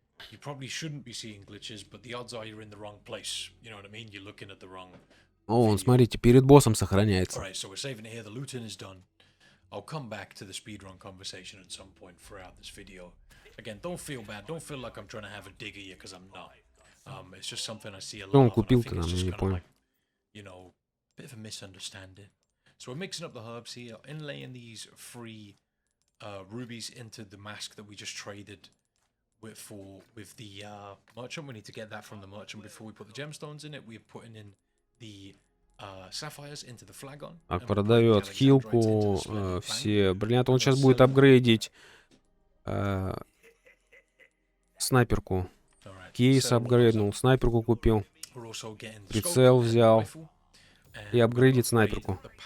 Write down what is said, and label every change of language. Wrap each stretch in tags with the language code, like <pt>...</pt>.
<en>You probably shouldn't be seeing glitches, but the odds are you're in the wrong place. You know what I mean? You're looking at the wrong.</en> <ru>О, смотрите, перед боссом сохраняется.</ru> <en>Alright, so we're saving it here. The looting is done. I'll come back to the speedrun conversation at some point throughout this video. Again, don't feel bad. Don't feel like I'm trying to have a dig at you, because I'm not. It's just something I see a lot.</en> <ru>Что он купил-то нам, я не понял.</ru> <en>You know, bit of a misunderstanding. So we're mixing up the herbs here, inlaying these free rubies into the mask that we just traded with the merchant. We need to get that from the merchant before we put the gemstones in it. We're putting in the sapphires into the flagon.</en> <ru>Так, продает хилку, все бриллианты. Он сейчас будет апгрейдить снайперку. Кейс апгрейднул, снайперку купил. Прицел взял. И апгрейдит снайперку.</ru>